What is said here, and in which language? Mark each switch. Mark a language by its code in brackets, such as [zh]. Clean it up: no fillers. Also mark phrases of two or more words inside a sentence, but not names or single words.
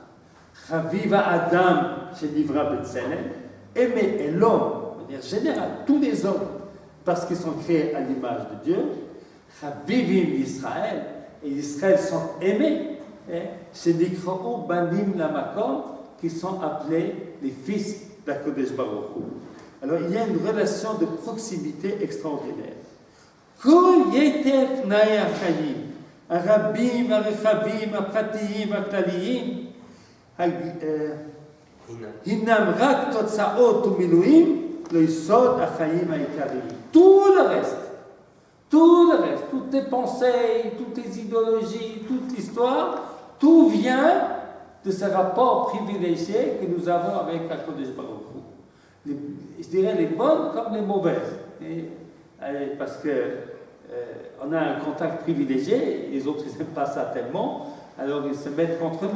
[he] חביב אדם שנברא בצלם, [fr] aimer l'homme, de manière générale, tous les hommes, parce qu'ils sont créés à l'image de Dieu. [he] חביבים ישראל, [fr] et Israël sont aimés. [he] שנקראו בנים למקום, [fr] qui sont appelés les fils d'Akadosh Baruch Hu. Alors, il y a une relation de proximité extraordinaire. [he] כל יתר תנאי החיים, הרבים הרחבים הפרטיים הכלליים הינם רק תוצאות ומילואים ליסוד החיים העיקריים. [fr] Tout le reste, toutes tes pensées, toutes tes idéologies, toute l'histoire, tout vient de ce rapport privilégié que nous avons avec Akadosh Baruch Hu. Je dirais les bonnes comme les mauvaises. Parce que on a un contact privilégié, les autres ils n'aiment pas ça tellement, alors ils se mettent contre nous.